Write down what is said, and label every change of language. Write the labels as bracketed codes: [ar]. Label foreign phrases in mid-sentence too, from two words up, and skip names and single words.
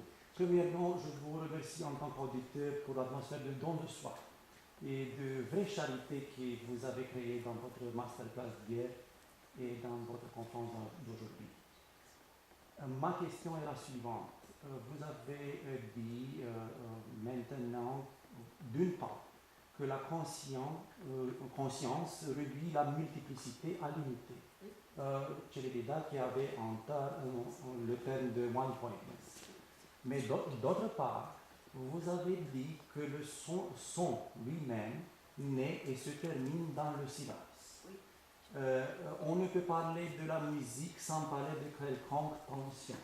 [fr] Premièrement, je vous remercie en tant qu'auditeur pour l'atmosphère de don de soi et de vraie charité que vous avez créée dans votre masterclass d'hier et dans votre conférence d'aujourd'hui. Ma question est la suivante. Vous avez dit maintenant, d'une part, que la conscience réduit la multiplicité à l'unité. Cele de dat qui avait le terme de mindfulness. Mais d'autre part, vous avez dit que le son lui-même naît et se termine dans le silence. Oui. On ne peut parler de la musique sans parler de quelconque tension.